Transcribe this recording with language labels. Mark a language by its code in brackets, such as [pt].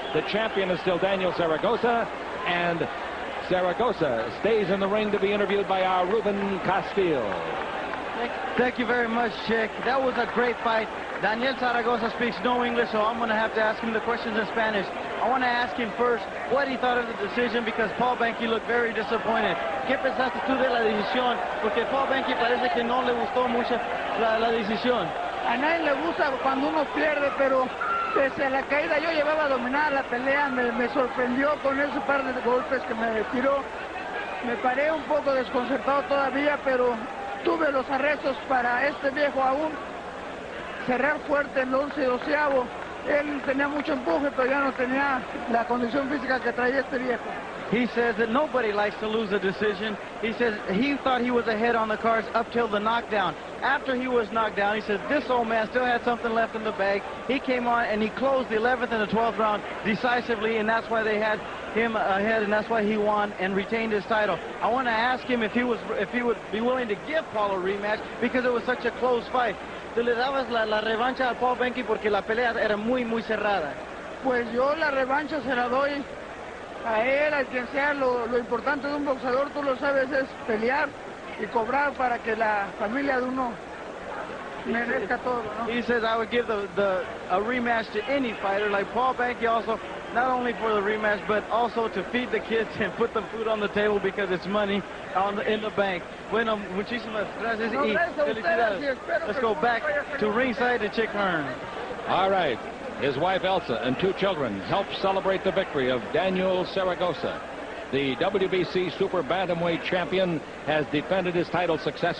[en] The champion is still Daniel Zaragoza, and Zaragoza stays in the ring to be interviewed by our Ruben Castillo. Thank you very much, Chick. That was a great fight. Daniel Zaragoza speaks no English, so I'm going to have to ask him the questions in Spanish. I want to ask him first what he thought of the decision, because Paul Banke looked very disappointed. [es] ¿Qué pensaste tú de la decisión? Porque Paul Banke parece que no le gustó mucho la decisión. A nadie le gusta cuando uno pierde, pero pese a la caída yo llevaba dominada la pelea, me sorprendió con ese par de golpes que me tiró. Me paré un poco desconcertado todavía, pero tuve los arrestos para este viejo aún cerrar fuerte en el 11-12. Él tenía mucho empuje, pero ya no tenía la condición física que traía este viejo. [en] He says that nobody likes to lose a decision. He says he thought he was ahead on the cards up till the knockdown. After he was knocked down, he says this old man still had something left in the bag. He came on and he closed the 11th and the 12th round decisively, and that's why they had him ahead, and that's why he won and retained his title. I want to ask him if he would be willing to give Paul a rematch because it was such a close fight. [es] ¿Tú le dabas la revancha a Paul Banke porque la pelea era muy cerrada? Pues yo la revancha se la doy a él, a quien sea. Lo importante de un boxeador, tú lo sabes, es pelear y cobrar para que la familia de uno merezca todo, ¿no? [en] He says I would give a rematch to any fighter, like Paul Banke, also not only for the rematch but also to feed the kids and put the food on the table because it's money in the bank. [es] Bueno, muchísimas gracias y felicidades. [en] Let's go back to ringside to Chick Hearn. All right. His wife Elsa and 2 children helped celebrate the victory of Daniel Zaragoza. The WBC Super Bantamweight champion has defended his title successfully.